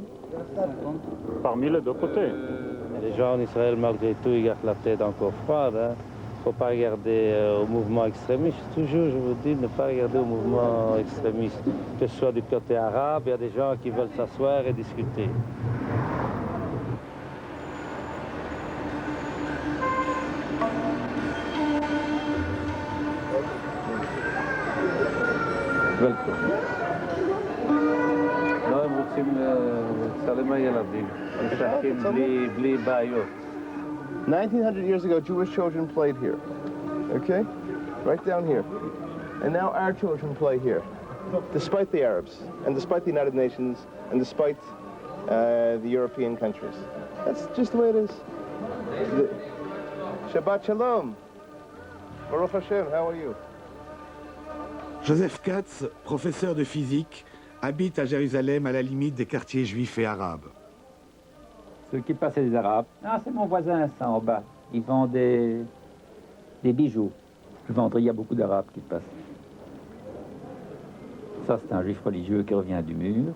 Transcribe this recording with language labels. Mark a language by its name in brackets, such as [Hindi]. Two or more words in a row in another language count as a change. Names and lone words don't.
[French] Parmi les deux côtés. Les gens en Israël, malgré tout, ils gardent la tête encore froide. Il ne faut pas regarder au mouvement extrémiste. Toujours, je vous dis, ne pas regarder au mouvement extrémiste. Que ce soit du côté arabe, il y a des gens qui veulent s'asseoir et discuter. [Hebrew] לא, הם רוצים לצלם הילדים. משחקים בלי בעיות. [English] 1900 years ago, Jewish children played here, okay? Right down here. And now our children play here, despite the Arabs, and despite the United Nations, and despite the European countries. That's just the way it is. [Hebrew] שבת שלום. ברוך השם, [English] how are you? [French] Joseph Katz, professeur de physique, habite à Jérusalem à la limite des quartiers juifs et arabes. Ceux qui passent, c'est des Arabes. Ah, c'est mon voisin, ça, en bas. Ils vendent des bijoux. Le vendredi, il y a beaucoup d'Arabes qui passent. Ça, c'est un juif religieux qui revient du mur.